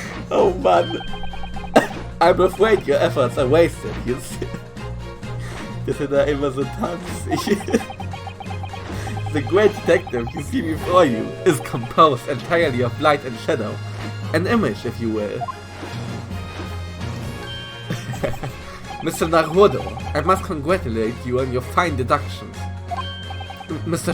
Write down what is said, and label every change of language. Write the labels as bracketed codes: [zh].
[en] Oh man. I'm afraid your efforts are wasted, you see. [de] Das ist da immer so tanzig. [en] The great detective you see before you is composed entirely of light and shadow. An image, if you will. Mr. Naruhodo, I must congratulate you on your fine deductions. Mr.